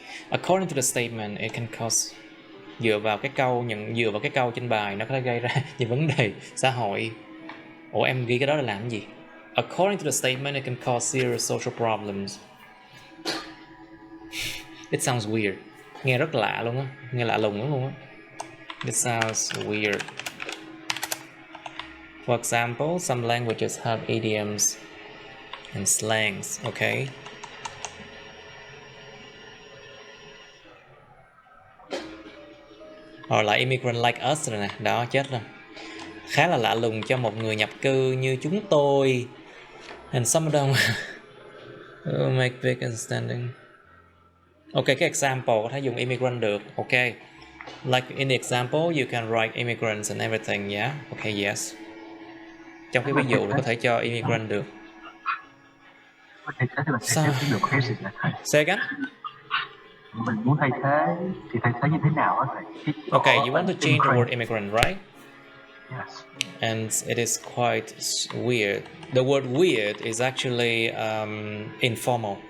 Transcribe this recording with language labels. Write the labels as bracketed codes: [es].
[en] According to the statement, it can cause, [vi] dựa vào cái câu trên bài, nó có thể gây ra những vấn đề xã hội. Ủa, em ghi cái đó là làm gì? [en] According to the statement, it can cause serious social problems. It sounds weird. [vi] Nghe rất lạ luôn á, nghe lạ lùng luôn á. [en] It sounds weird. For example, some languages have idioms and slangs, okay? Or like immigrant like us [vi] rồi nè, đó chết rồi. Khá là lạ lùng cho một người nhập cư như chúng tôi. [en] And some of them make big understanding. [vi] Ok, cái example có thể dùng immigrant được. [en] Ok, like in the example you can write immigrants and everything, yeah. Ok, yes. [vi] Trong cái ví dụ có thể cho immigrant được. [en] Sao? Say again? [vi] Mình muốn thay thế thì thay thế như thế nào á thầy? [en] Okay, you want to change the word immigrant, right? Yes. And it is quite weird. The word weird is actually informal.